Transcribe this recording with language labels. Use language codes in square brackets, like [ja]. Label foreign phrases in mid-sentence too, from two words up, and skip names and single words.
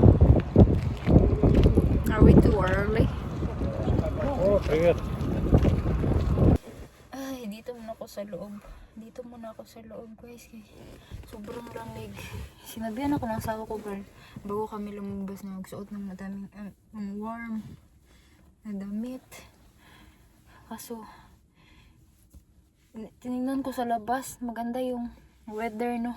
[en] Are we too early? [ru] О, привет. [tl] Ay, dito muna ako sa loob. Dito muna ako sa loob, guys. Sobrang lamig. Sinabihan ako ng asawa ko, girl, bago kami lumabas na magsuot ng madaming warm na damit. Kaso, tinignan ko sa labas, maganda yung weather, no?